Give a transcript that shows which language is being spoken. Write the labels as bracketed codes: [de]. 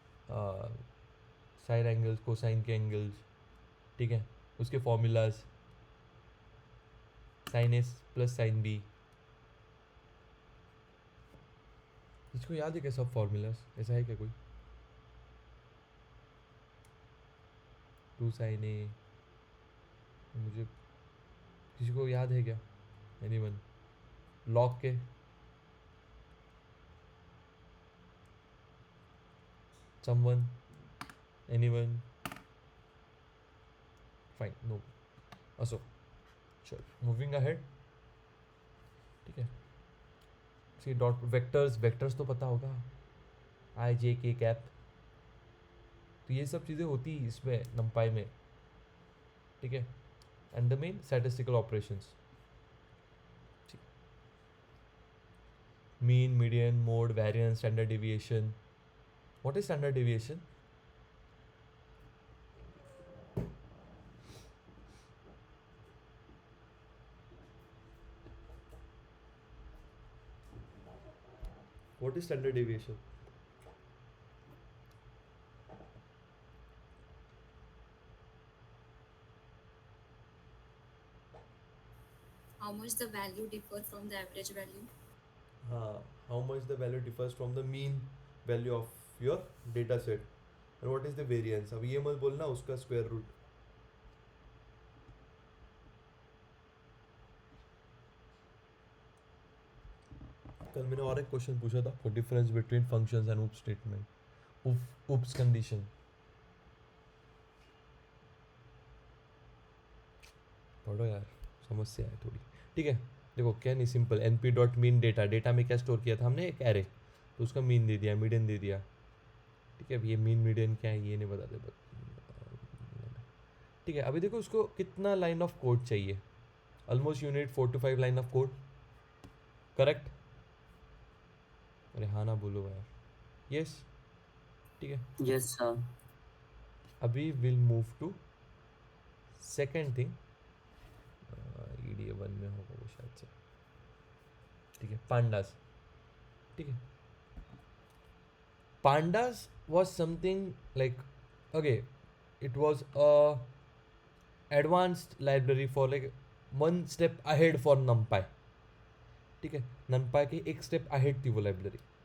[hi] Sign angles, cosine के angles, ठीक है, उसके formulas, sign S plus sine B. इसको याद है क्या सब फॉर्मूलाज, ऐसा है क्या कोई. 2 साइन ए, मुझे किसी को याद है क्या, एनीवन. लॉग के [en] someone, anyone, fine, no. Also, sure, moving ahead. [hi] ठीक है, सी डॉट वेक्टर्स तो पता होगा, आई जे के कैप. तो ये सब चीज़ें होती है इसमें नंपाई में. ठीक है, [en] And the main statistical operations. Mean, median, mode, variance, standard deviation. What is standard deviation? What is standard deviation? How much the value differ from the average value? How much the value differs from the mean value of your data set, and what is the variance. [hi] अब ये मत बोलना उसका square root. कल मैंने और एक question पूछा था [en] For difference between functions and oops statement, oops condition. [hi] पढ़ो यार, समस्या है थोड़ी. ठीक है, देखो क्या नहीं, simple. np dot mean data में क्या स्टोर किया था हमने, एक एरे, तो उसका मीन दे दिया, मीडियन दे दिया. ठीक है, अब ये मीन मीडियन क्या है ये नहीं बताते. ठीक है, अभी देखो उसको कितना लाइन ऑफ कोड चाहिए. [en] Almost you need 4 to 5 line of code. [hi] Correct. अरे हाँ ना बोलो यार. यस. ठीक है, [en] Yes, sir. अभी will move to second thing. [hi] EDA 1 में होगा वो शायद से. ठीक है, पांडास. [en] ठीक है, pandas was something like, okay, it was a advanced library for like one step ahead for numpy. [hi] ठीक है, numpy के एक स्टेप ahead थी वो लाइब्रेरी.